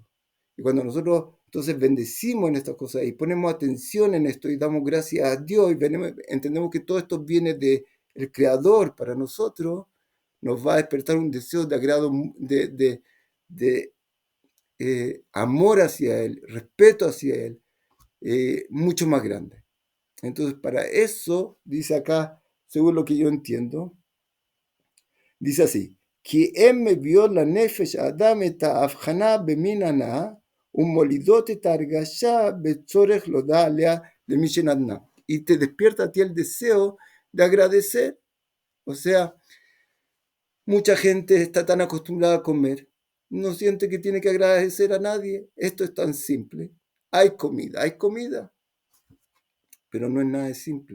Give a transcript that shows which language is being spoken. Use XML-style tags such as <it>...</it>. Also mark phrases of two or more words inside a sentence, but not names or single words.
<es>Y cuando nosotros entonces bendecimos en estas cosas y ponemos atención en esto y damos gracias a Dios y entendemos que todo esto viene del Creador para nosotros, nos va a despertar un deseo de agrado, de amor hacia Él, respeto hacia Él, mucho más grande. Entonces, para eso, dice acá, según lo que yo entiendo, dice así,</es> <he>כי הם מביאות לנפש האדם את ההבחנה במין הנאה ומולידות את ההרגשה בצורך להודעה עליה למי שנתנה.</he> <es>Y te despierta a ti el deseo de agradecer. O sea, mucha gente está tan acostumbrada a comer, no siente que tiene que agradecer a nadie. Esto es tan simple. Hay comida, pero no es nada de simple.</es>